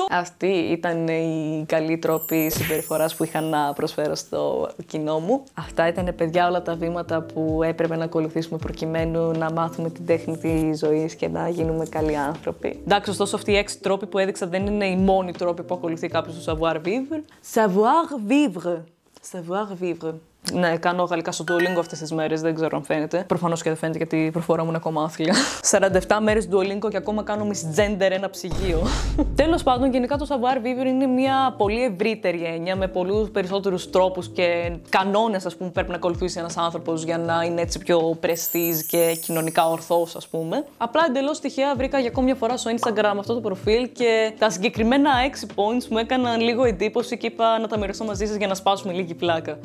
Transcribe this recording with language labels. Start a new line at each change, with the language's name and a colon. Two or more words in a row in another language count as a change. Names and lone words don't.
Greek: Αυτή ήταν η καλή τρόπη συμπεριφοράς που είχα να προσφέρω στο κοινό μου. Αυτά ήταν, παιδιά, όλα τα βήματα που έπρεπε να ακολουθήσουμε προκειμένου να μάθουμε την τέχνη της ζωής και να γίνουμε καλοί άνθρωποι. Εντάξει, ωστόσο, αυτοί οι 6 τρόποι που έδειξα δεν είναι οι μόνοι τρόποι που ακολουθεί κάποιος στο
French: savoir vivre. Savoir vivre. Savoir vivre.
Greek: Ναι, κάνω γαλλικά στο Duolingo αυτές τις μέρες, δεν ξέρω αν φαίνεται. Προφανώς και δεν φαίνεται γιατί η προφορά μου είναι ακόμα άθλια. 47 μέρες Duolingo και ακόμα κάνω misgender ένα ψυγείο. Τέλος πάντων, γενικά το
French: savoir vivre
Greek: είναι μια πολύ ευρύτερη έννοια με πολλούς περισσότερους τρόπους και κανόνες, ας πούμε, που πρέπει να ακολουθήσει ένας άνθρωπος για να είναι έτσι πιο prestige και κοινωνικά ορθός, ας πούμε. Απλά εντελώς τυχαία βρήκα για ακόμη μια φορά στο Instagram αυτό το προφίλ και τα συγκεκριμένα 6 points μου έκαναν λίγο εντύπωση και είπα να τα μοιραστώ μαζί σας για να σπάσουμε λίγη πλάκα.